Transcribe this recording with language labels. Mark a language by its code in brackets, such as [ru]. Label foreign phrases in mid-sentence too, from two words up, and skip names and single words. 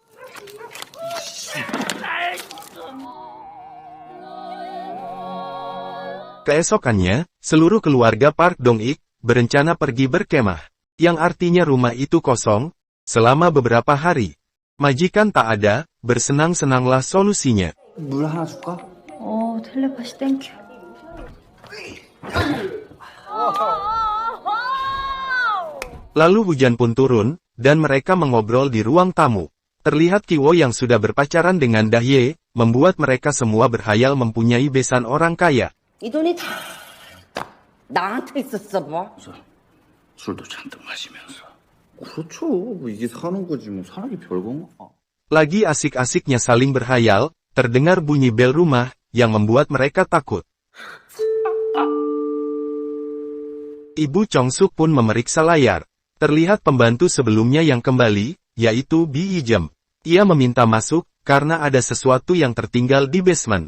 [id] Keesokannya, seluruh keluarga Park Dong-ik berencana pergi berkemah, yang artinya rumah itu kosong selama beberapa hari. Majikan tak ada, bersenang-senanglah solusinya. [ko] 물 하나 줄까? 텔레파시 땡큐. [id] Lalu hujan pun turun, dan mereka mengobrol di ruang tamu. Terlihat Ki Wo yang sudah berpacaran dengan Dahye, membuat mereka semua berhayal mempunyai besan orang kaya. [ko] 이 돈이 다 나한테 있었어 뭐. 술도 잔뜩 마시면서. 그렇죠. 뭐 이게 사는 거지 뭐 사는 게 별건가. [id] Lagi asik-asiknya saling berhayal, terdengar bunyi bel rumah, yang membuat mereka takut. Ibu Chong Suk pun memeriksa layar. Terlihat pembantu sebelumnya yang kembali, yaitu Bi Ijem. Ia meminta masuk, karena ada sesuatu yang tertinggal di basement.